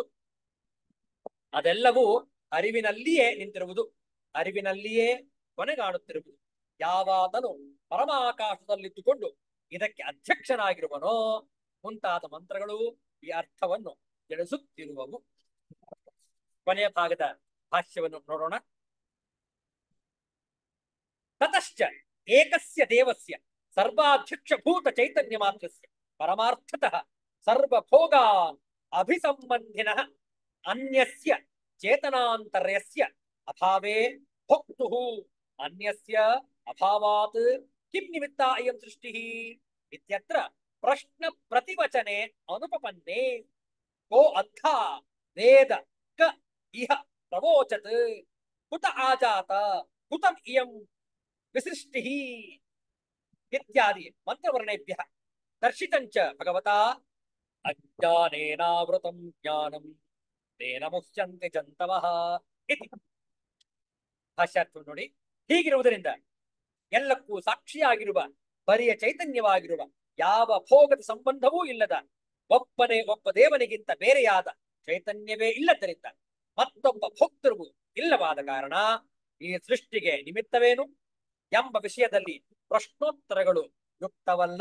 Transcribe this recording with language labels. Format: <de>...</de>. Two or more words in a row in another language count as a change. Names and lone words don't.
<kn>ಅದೆಲ್ಲವೂ ಅರಿವಿನಲ್ಲಿಯೇ ನಿಂತಿರುವುದು, ಅರಿವಿನಲ್ಲಿಯೇ ಕೊನೆಗಾಣುತ್ತಿರುವುದು. ಯಾವಾತನು ಪರಮಾಕಾಶದಲ್ಲಿದ್ದುಕೊಂಡು ಇದಕ್ಕೆ ಅಧ್ಯಕ್ಷನಾಗಿರುವನೋ ಮುಂತಾದ ಮಂತ್ರಗಳು ಈ ಅರ್ಥವನ್ನು ತಿಳಿಸುತ್ತಿರುವವು. ಕೊನೆಯ ಭಾಗದ ಭಾಷ್ಯವನ್ನು ನೋಡೋಣ.</kn> <sa>ತತಶ್ಚ ಏಕಸ್ಯ ದೇವಸ್ಯ ಸರ್ವಾಧ್ಯಕ್ಷಭೂತ ಚೈತನ್ಯ ಮಾತ್ರಸ್ಯ ಪರಮಾರ್ಥತಃ ಸರ್ವಭೋಗಾನ್ ಅಭಿಸಂಬಂಧಿನಃ ಅನ್ಯಸ್ಯ ಚೇತನಾಂತರ್ಯಸ್ಯ ಅಭಾವೇ ಭೋಕ್ತುಃ ಅನ್ಯಸ್ಯ ಅಭಾವಾತ್ ಕಿಂ ನಿಮಿತ್ತ ಅಯಂ ಸೃಷ್ಟಿಃ ಇತ್ಯತ್ರ ಪ್ರಶ್ನ ಪ್ರತಿವಚನೆ ಅನುಪಪನ್ನೆ ಕೋ ಅರ್ಥ ವೇದ ಕ ಇಹ ಪ್ರವೋಚತ್ ಕುತ ಆಜಾತ ಕುತಂ ಇಯಂ ವಿಸೃಷ್ಟಿಃ ಇತ್ಯಾದಿ ಮಂತ್ರವರ್ಣೇಭ್ಯಃ ದರ್ಶಿತಂಚ ಭಗವತಾ ಅಜ್ಞಾನೇನಾವೃತಂ ಜ್ಞಾನಂ ತೇನ ಮುಹ್ಯಂತೆ ಜಂತವಃ ಇತಿ.</sa> <kn>ಭಾಷ್ಯಾರ್ಥ ನೋಡಿ. ಹೀಗಿರುವುದರಿಂದ ಎಲ್ಲಕ್ಕೂ ಸಾಕ್ಷಿಯಾಗಿರುವ ಬರಿಯ ಚೈತನ್ಯವಾಗಿರುವ ಯಾವ ಭೋಗದ ಸಂಬಂಧವೂ ಇಲ್ಲದ ಒಬ್ಬ ದೇವನಿಗಿಂತ ಬೇರೆಯಾದ ಚೈತನ್ಯವೇ ಇಲ್ಲದರಿಂದ ಮತ್ತೊಬ್ಬ ಭೋಕ್ತೃವು ಇಲ್ಲವಾದ ಕಾರಣ ಈ ಸೃಷ್ಟಿಗೆ ನಿಮಿತ್ತವೇನು ಎಂಬ ವಿಷಯದಲ್ಲಿ ಪ್ರಶ್ನೋತ್ತರಗಳು ಯುಕ್ತವಲ್ಲ.</kn>